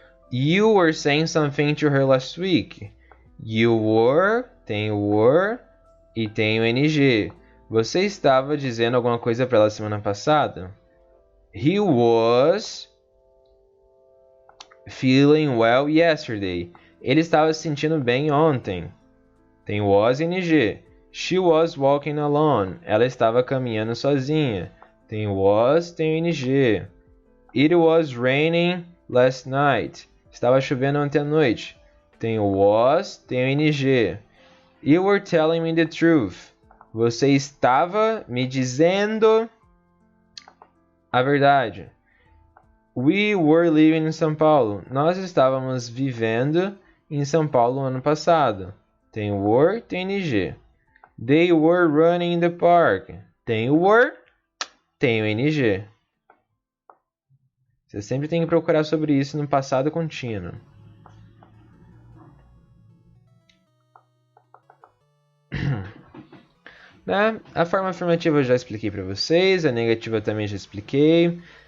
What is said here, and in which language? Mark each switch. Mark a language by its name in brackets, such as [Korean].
[English] You were saying something to her last week. You were, [Portuguese] tem o were e tem o ing. Você estava dizendo alguma coisa para ela semana passada? [English] He was feeling well yesterday. [Portuguese] Ele estava se sentindo bem ontem. Tem was ing. [English] She was walking alone. [Portuguese] Ela estava caminhando sozinha. Tem was, tem ing. [English] It was raining last night. [Portuguese] Estava chovendo ontem à noite. Tem was, tem ing. [English] You were telling me the truth. [Portuguese] Você estava me dizendo a verdade. [English] We were living in São Paulo. [Portuguese] Nós estávamos vivendo em São Paulo ano passado. Tem were, tem ing. [English] They were running in the park. [Portuguese] Tem were, tem o ing. Você sempre tem que procurar sobre isso no passado contínuo. Né? A forma afirmativa eu já expliquei para vocês, a negativa também já expliquei.